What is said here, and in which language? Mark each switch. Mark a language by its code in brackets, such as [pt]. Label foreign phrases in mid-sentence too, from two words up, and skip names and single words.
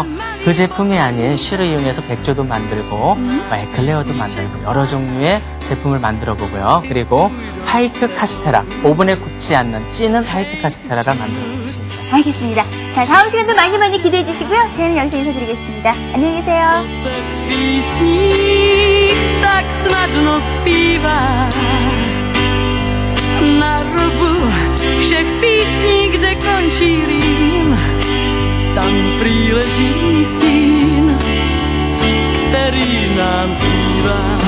[ko] 그 제품이 아닌 슈를 이용해서 백조도 만들고 에클레어도 만들고 여러 종류의 제품을 만들어 보고요. 그리고 화이트 카스테라, 오븐에 굽지 않는 찌는 화이트 카스테라를 만들어 보겠습니다. 알겠습니다. 자, 다음 시간도 많이 기대해 주시고요. 저희는 여기서 인사드리겠습니다. 안녕히 계세요. [cs] Tak snadno zpívá na rubu všech písní, kde končí rým, tam prý leží stín, který nám zbývá.